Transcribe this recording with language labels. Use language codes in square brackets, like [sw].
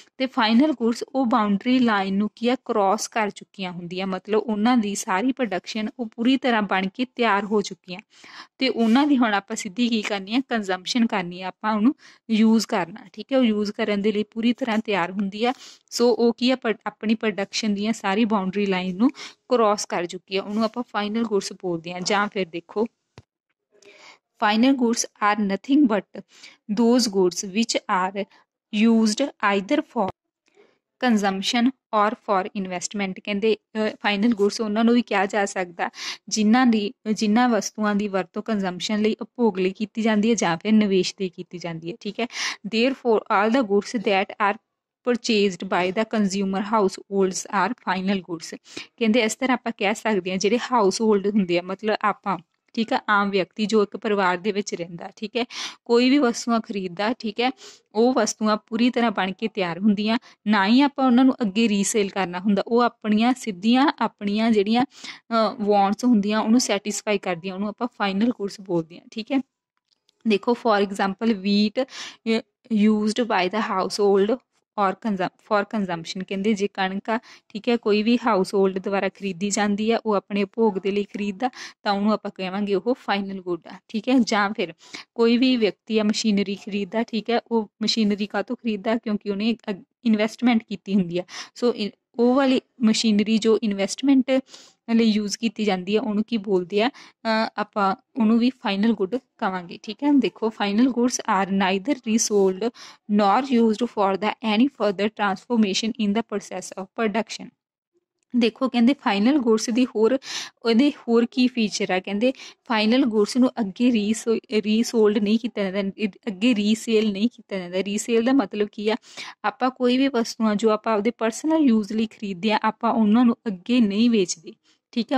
[pa] ਤੇ final goods ਉਹ boundary line ਨੂੰ ਕੀ ਆ ਕ੍ਰੋਸ ਕਰ ਚੁੱਕੀਆਂ ਹੁੰਦੀਆਂ, ਮਤਲਬ ਉਹਨਾਂ ਦੀ ਸਾਰੀ ਪ੍ਰੋਡਕਸ਼ਨ ਉਹ ਪੂਰੀ ਤਰ੍ਹਾਂ ਬਣ ਕੇ ਤਿਆਰ ਹੋ ਚੁੱਕੀਆਂ ਤੇ ਉਹਨਾਂ ਦੀ ਹੁਣ ਆਪਾਂ ਸਿੱਧੀ ਕੀ ਕਰਨੀ ਆ, ਕੰਜ਼ੰਪਸ਼ਨ ਕਰਨੀ ਆ, ਆਪਾਂ ਉਹਨੂੰ ਯੂਜ਼ ਕਰਨਾ। ਠੀਕ ਹੈ, ਉਹ ਯੂਜ਼ ਕਰਨ ਦੇ ਲਈ ਪੂਰੀ ਤਰ੍ਹਾਂ ਤਿਆਰ ਹੁੰਦੀ ਆ। ਸੋ ਉਹ ਕੀ ਆ ਆਪਣੀ ਪ੍ਰੋਡਕਸ਼ਨ ਦੀਆਂ ਸਾਰੀ ਬਾਉਂਡਰੀ ਲਾਈਨ ਨੂੰ ਕ੍ਰੋਸ ਕਰ ਚੁੱਕੀ ਆ, ਉਹਨੂੰ ਆਪਾਂ ਫਾਈਨਲ ਗੁੱਡਸ ਬੋਲਦੇ ਹਾਂ। ਜਾਂ ਫਿਰ ਦੇਖੋ [en] final goods are nothing but those goods which are used either for consumption or for investment। [pa] ਕਹਿੰਦੇ ਫਾਈਨਲ ਗੁੱਡਸ ਉਹਨਾਂ ਨੂੰ ਵੀ ਕਿਹਾ ਜਾ ਸਕਦਾ ਜਿਨ੍ਹਾਂ ਵਸਤੂਆਂ ਦੀ ਵਰਤੋਂ ਕੰਜ਼ੰਪਸ਼ਨ ਲਈ, ਉਪਭੋਗ ਲਈ ਕੀਤੀ ਜਾਂਦੀ ਹੈ ਜਾਂ ਫਿਰ ਨਿਵੇਸ਼ ਲਈ ਕੀਤੀ ਜਾਂਦੀ ਹੈ। ਠੀਕ ਹੈ, [en] therefore all the goods that are purchased by the consumer households are final goods। [pa] ਕਹਿੰਦੇ ਇਸ ਤਰ੍ਹਾਂ ਆਪਾਂ ਕਹਿ ਸਕਦੇ ਹਾਂ ਜਿਹੜੇ ਹਾਊਸ ਹੋਲਡ ਹੁੰਦੇ ਆ, ਮਤਲਬ ਆਪਾਂ, ਠੀਕ ਹੈ, ਆਮ ਵਿਅਕਤੀ ਜੋ ਇੱਕ ਪਰਿਵਾਰ ਦੇ ਵਿੱਚ ਰਹਿੰਦਾ, ਠੀਕ ਹੈ, ਕੋਈ ਵੀ ਵਸਤੂਆਂ ਖਰੀਦਦਾ, ਠੀਕ ਹੈ, ਉਹ ਵਸਤੂਆਂ ਪੂਰੀ ਤਰ੍ਹਾਂ ਬਣ ਕੇ ਤਿਆਰ ਹੁੰਦੀਆਂ। ਨਾ ਹੀ ਆਪਾਂ ਉਹਨਾਂ ਨੂੰ ਅੱਗੇ ਰੀਸੇਲ ਕਰਨਾ ਹੁੰਦਾ, ਉਹ ਆਪਣੀਆਂ ਸਿੱਧੀਆਂ ਆਪਣੀਆਂ ਜਿਹੜੀਆਂ ਵਾਂਟਸ ਹੁੰਦੀਆਂ ਉਹਨੂੰ ਸੈਟਿਸਫਾਈ ਕਰਦੀਆਂ, ਉਹਨੂੰ ਆਪਾਂ ਫਾਈਨਲ ਗੁੱਡਸ ਬੋਲਦੇ ਹਾਂ। ਠੀਕ ਹੈ, ਦੇਖੋ [en] For example wheat used by the household or for consumption. [pa] ਕਹਿੰਦੇ ਜੇ ਕਣਕ ਆ, ਠੀਕ ਹੈ, ਕੋਈ ਵੀ ਹਾਊਸ ਹੋਲਡ ਦੁਆਰਾ ਖਰੀਦੀ ਜਾਂਦੀ ਆ, ਉਹ ਆਪਣੇ ਭੋਗ ਦੇ ਲਈ ਖਰੀਦਦਾ ਤਾਂ ਉਹਨੂੰ ਆਪਾਂ ਕਹਾਂਗੇ ਉਹ ਫਾਈਨਲ ਗੁੱਡ ਆ। ਠੀਕ ਹੈ, ਜਾਂ ਫਿਰ ਕੋਈ ਵੀ ਵਿਅਕਤੀ ਆ ਮਸ਼ੀਨਰੀ ਖਰੀਦਦਾ, ਠੀਕ ਹੈ, ਉਹ ਮਸ਼ੀਨਰੀ ਕਾਹਤੋਂ ਖਰੀਦਦਾ ਕਿਉਂਕਿ ਉਹਨੇ ਇਨਵੈਸਟਮੈਂਟ ਕੀਤੀ ਹੁੰਦੀ ਆ। ਸੋ ਉਹ ਵਾਲੀ ਮਸ਼ੀਨਰੀ ਜੋ ਇਨਵੈਸਟਮੈਂਟ ਲਈ ਯੂਜ਼ ਕੀਤੀ ਜਾਂਦੀ ਹੈ ਉਹਨੂੰ ਕੀ ਬੋਲਦੇ ਆ, ਆਪਾਂ ਉਹਨੂੰ ਵੀ ਫਾਈਨਲ ਗੁੱਡ ਕਹਾਂਗੇ। ਠੀਕ ਹੈ, ਦੇਖੋ [en] Final goods are neither resold nor used for the any further transformation in the process of production। [pa] ਦੇਖੋ ਕਹਿੰਦੇ ਫਾਈਨਲ ਗੁड्स ਦੀ ਉਹਦੇ ਹੋਰ ਕੀ ਫੀਚਰ ਆ, ਕਹਿੰਦੇ ਫਾਈਨਲ ਗੁड्स ਨੂੰ ਅੱਗੇ ਰੀਸੋਲਡ ਨਹੀਂ ਕੀਤਾ ਜਾਂਦਾ, ਅੱਗੇ ਰੀਸੇਲ ਨਹੀਂ ਕੀਤਾ ਜਾਂਦਾ। ਰੀਸੇਲ ਦਾ ਮਤਲਬ ਕੀ ਆ, ਆਪਾਂ ਕੋਈ ਵੀ ਵਸਤੂਆਂ ਜੋ ਆਪਾਂ ਆਪਦੇ ਪਰਸਨਲ ਯੂਜ਼ ਲਈ ਖਰੀਦਦੇ ਆ, ਆਪਾਂ ਉਹਨਾਂ ਨੂੰ ਅੱਗੇ ਨਹੀਂ ਵੇਚਦੇ, ਠੀਕ ਹੈ।